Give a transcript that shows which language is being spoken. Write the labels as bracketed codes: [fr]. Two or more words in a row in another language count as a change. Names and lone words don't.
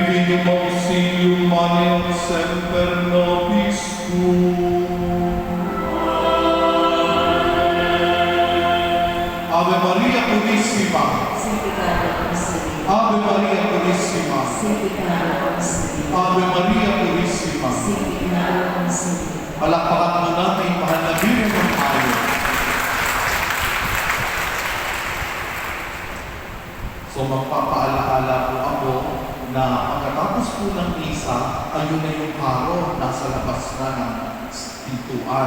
[la] Divinum auxilium mane et semper nobis tuum. Ave Maria Purissima. Ave Maria Purissima. Ave Maria Purissima. [tl] Palakpakan mo natin, mahal na Birhen ng tayo. So magpapaalaala po ako na pagkatapos po ng misa, ayun na yung haro, nasa labas na ng pintuan.